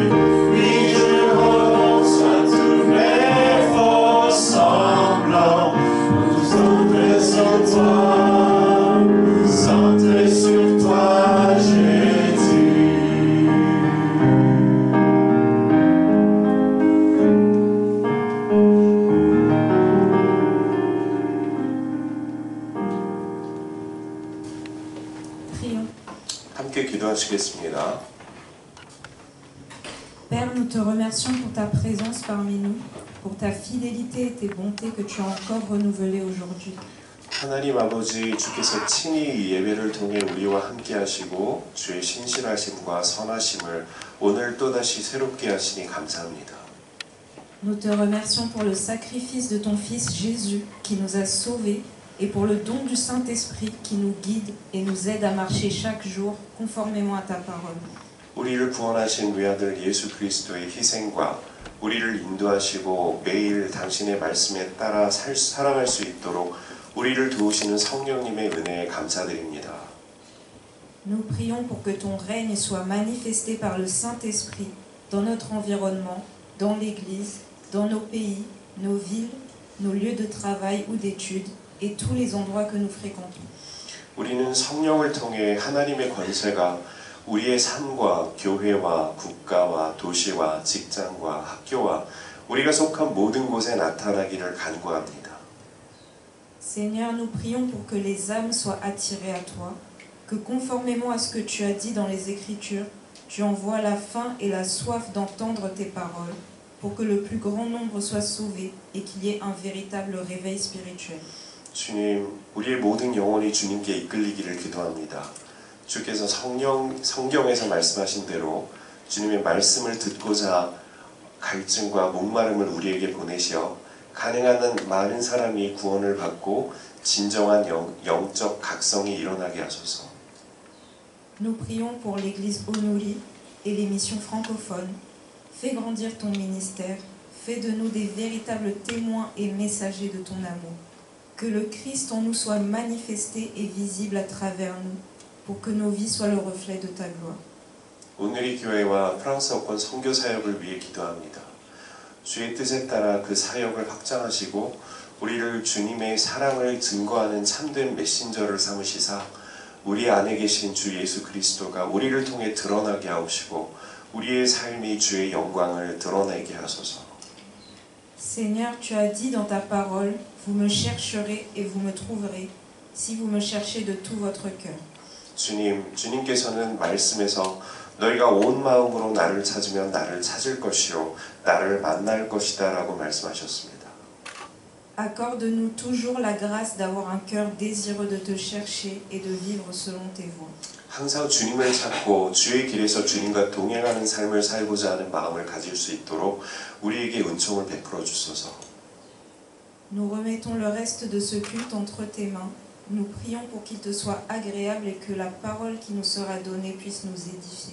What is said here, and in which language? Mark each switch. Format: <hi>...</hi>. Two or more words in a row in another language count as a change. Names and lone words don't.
<fr>Oui, je renonce à tous mes faux semblants, pour tout centrer sur toi, Jésus. Prions.</fr> <ko>함께 기도하시겠습니다.</ko> <fr>Père, nous te remercions pour ta présence parmi nous, pour ta fidélité et tes bontés que tu as encore renouvelées aujourd'hui.</fr> <ko>하나님 아버지, 주께서 친히 이 예배를 통해 우리와 함께 하시고 주의 신실하심과 선하심을 오늘 또다시 새롭게 하시니 감사합니다.</ko> <fr>Nous te remercions pour le sacrifice de ton Fils Jésus qui nous a sauvés et pour le don du Saint-Esprit qui nous guide et nous aide à marcher chaque jour conformément à ta parole.</fr> <ko>우리를 구원하신 외아들 예수 그리스도의 희생과 우리를 인도하시고 매일 당신의 말씀에 따라 살아갈 수 있도록 우리를 도우시는 성령님의 은혜에 감사드립니다.</ko> <fr>Nous prions pour que ton règne soit manifesté par le Saint-Esprit dans notre environnement, dans l'Église, dans nos pays, nos villes, nos lieux de travail ou d'études et tous les endroits que nous fréquentons.</fr> <ko>우리는 성령을 통해 하나님의 권세가 우리의 삶과 교회와 국가와 도시와 직장과 학교와 우리가 속한 모든 곳에 나타나기를 간구합니다.</ko> <fr>Seigneur, nous prions pour que les âmes soient attirées à toi, que conformément à ce que tu as dit dans les Écritures, tu envoies la faim et la soif d'entendre tes paroles, pour que le plus grand nombre soit sauvé et qu'il y ait un véritable réveil spirituel.</fr> <ko>주님, 우리의 모든 영혼이 주님께 이끌리기를 기도합니다. 주께서 성경에서 말씀하신 대로 주님의 말씀을 듣고자 갈증과 목마름을 우리에게 보내시어 가능한 한 많은 사람이 구원을 받고 진정한 영적 각성이 일어나게 하소서.</ko> <fr>Nous prions pour l'Église Onuri et les missions francophones. Fais grandir ton ministère, fais de nous des véritables témoins et messagers de ton amour. Que le Christ en nous soit manifesté et visible à travers nous, pour que nos vies soient le reflet de ta gloire.</fr> <ko>오늘의 교회와 프랑스어권 선교 사역을 위해 기도합니다. 주의 뜻에 따라 그 사역을 확장하시고 우리를 주님의 사랑을 증거하는 참된 메신저를 삼으시사 우리 안에 계신 주 예수 그리스도가 우리를 통해 드러나게 하시고 우리의 삶이 주의 영광을 드러내게 하소서.</ko> <fr>Seigneur, tu as dit dans ta parole, vous me chercherez et vous me trouverez, si vous me cherchez de tout votre cœur.</fr> <ko>주님께서는 말씀에서 너희가 온 마음으로 나를 찾으면 나를 찾을 것이요 나를 만날 것이다 라고 말씀하셨습니다.</ko> <fr>Accorde-nous toujours la grâce d'avoir un cœur désireux de te chercher et de vivre selon tes voies.</fr> <ko>항상 주님을 찾고 주의 길에서 주님과 동행하는 삶을 살고자 하는 마음을 가질 수 있도록 우리에게 은총을 베풀어 주소서.</ko> <fr>Nous remettons le reste de ce culte entre tes mains. Nous prions pour qu'il te soit agréable et que la parole qui nous sera donnée puisse nous édifier.</fr>